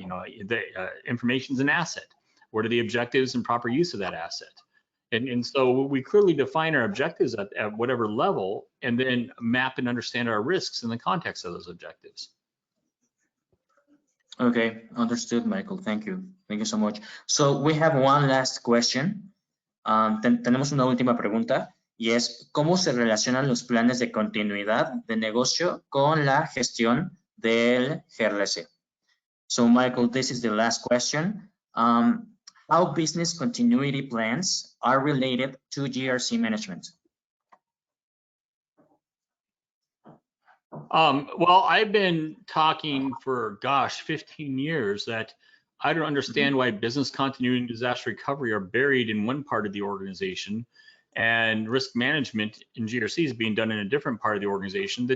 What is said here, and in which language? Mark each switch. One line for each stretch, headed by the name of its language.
English: You know, the information is an asset. What are the objectives and proper use of that asset? And so we clearly define our objectives at whatever level, and then map and understand our risks in the context of those objectives. Okay, understood, Michael. Thank you. Thank you so much. So we have one last question.
Spanish: Tenemos una última pregunta y es ¿cómo se relacionan los planes de continuidad de negocio con la gestión del GRC?
English: So Michael, this is the last question. How business continuity plans are related to GRC management? Well, I've been talking for, 15 years that I don't understand why business continuity and disaster recovery are buried in one part of the organization and risk management in GRC is being done in a different part of the organization.